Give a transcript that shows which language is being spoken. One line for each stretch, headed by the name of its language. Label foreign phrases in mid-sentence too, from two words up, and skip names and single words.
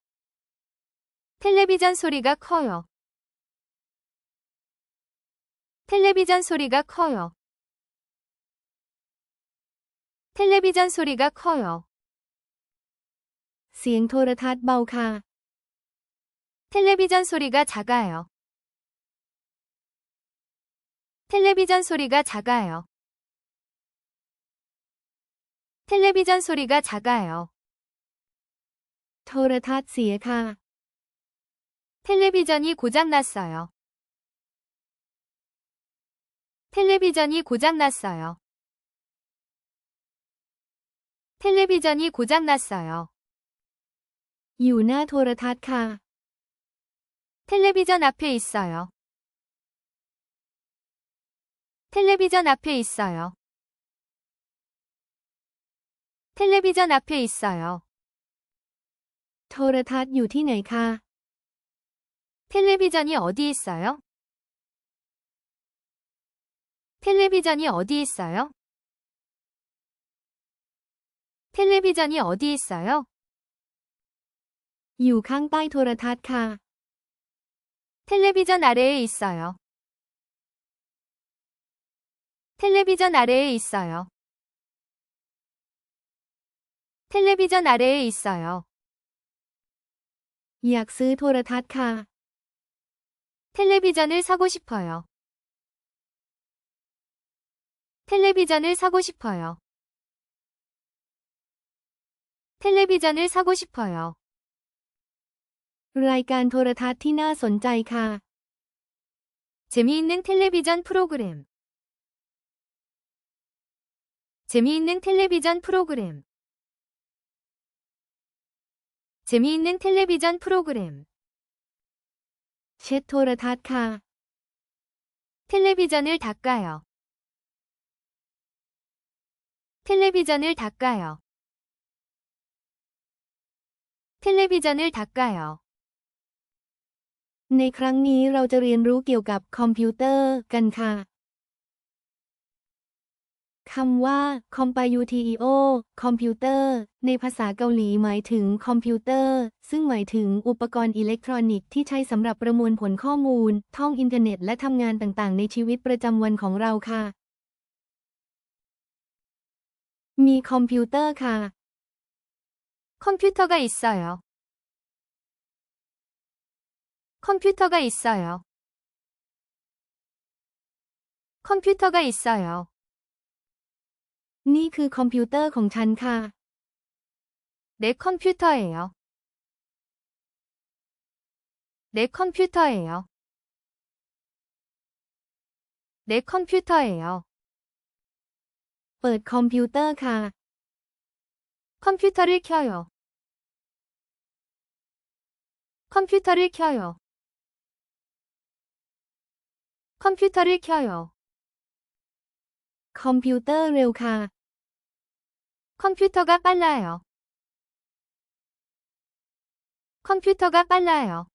Korean: 텔레비전 소리가 커요. 텔레비전 소리가 커요. 텔레비전 소리가 커요.
Thai: เสียงโทรทัศน์เบาค่ะ
Korean: 텔레비전 소리가 작아요. 텔레비전 소리가 작아요. 텔레비전 소리가 작아요.
Thai: โทรทัศน์เสียค่ะ
Korean: 텔레비전이 고장났어요. 텔레비전이 고장났어요. 텔레비전이 고장났어요.
Thai: อยู่หน้าโทรทัศน์ค่ะ
Korean: 텔레비전 앞에 있어요. 텔레비전 앞에 있어요. 텔레비전 앞에 있어요.
Thai: โทรทัศน์อยู่ที่ไหนคะ
Korean: 텔레비전이 어디 있어요? 텔레비전이 어디 있어요? 텔레비전이 어디 있어요?
Thai: อยู่ข้างใต้โทรทัศน์ค่ะ
Korean: 텔레비전 아래에 있어요. 텔레비전 아래에 있어요. 텔레비전 아래에 있어요.
Thai: อยากซื้อโทรทัศน์ค่ะ
Korean: 텔레비전을 사고 싶어요. 텔레비전을 사고 싶어요. 텔레비전을 사고 싶어요.
Thai: รายการโทรทัศน์ที่น่าสนใจค่ะ
Korean: 재미있는 텔레비전 프로그램. 재미있는 텔레비전 프로그램. 재미있는 텔레비전 프로그램.
Thai: เช็ดโทรทัศน์ค่ะ
Korean: 텔레비전을 닦아요. 텔레비전을 닦아요. 텔레비전을 닦아요.
Thai: ในครั้งนี้เราจะเรียนรู้เกี่ยวกับคอมพิวเตอร์กันค่ะคำว่า computer คอมพิวเตอร์ในภาษาเกาหลีหมายถึงคอมพิวเตอร์ซึ่งหมายถึงอุปกรณ์อิเล็กทรอนิกส์ที่ใช้สำหรับประมวลผลข้อมูลท่องอินเทอร์เน็ตและทำงานต่างๆในชีวิตประจำวันของเราค่ะมีคอมพิวเตอร์ค่ะ
Korean: 컴퓨터가 있어요. 컴퓨터가 있어요. 컴퓨터가 있어요.
Thai: นี่คือคอมพิวเตอร์ของฉันค่ะ
Korean: 내 컴퓨터예요. 내 컴퓨터예요. 내 컴퓨터예요.
Thai: เปิดคอมพิวเตอร์ค่ะ
Korean: 컴퓨터를 켜요. 컴퓨터를 켜요. 컴퓨터를 켜요.
Thai: คอมพิวเตอร์เร็วค่ะ
Korean: 컴퓨터가 빨라요. 컴퓨터가 빨라요.